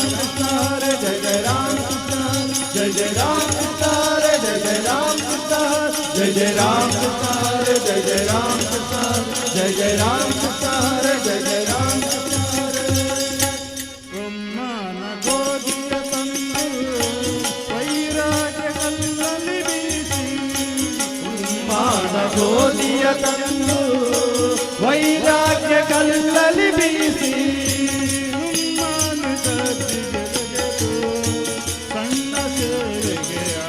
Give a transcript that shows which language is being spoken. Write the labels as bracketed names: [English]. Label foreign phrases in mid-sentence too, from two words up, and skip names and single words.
[Hindi] कृष्ण हरे जय जय राम कृष्ण जय जय राम कृष्ण हरे जय जय राम कृष्ण जय जय राम कृष्ण हरे जय जय राम कृष्ण जय जय राम कृष्ण हरे जय जय राम कृष्ण [Kannada] ಬ್ರಹ್ಮನ ಗೋಧಿಯ ತಂದು ವೈರಾಗ್ಯ ಕಲ್ಲಲ್ಲಿ ಬೀಸಿ ಮಾನ ಗೋಧಿಯ ತಂದು ವೈರಾಗ್ಯ ಕಲ್ಲಲ್ಲಿ ಬೀಸಿ ಬ್ರಹ್ಮನ ಸಜ್ಜಿಗೆ ತೆಗೆದು ಸಣ್ಣ ಸೇವೆಗೆ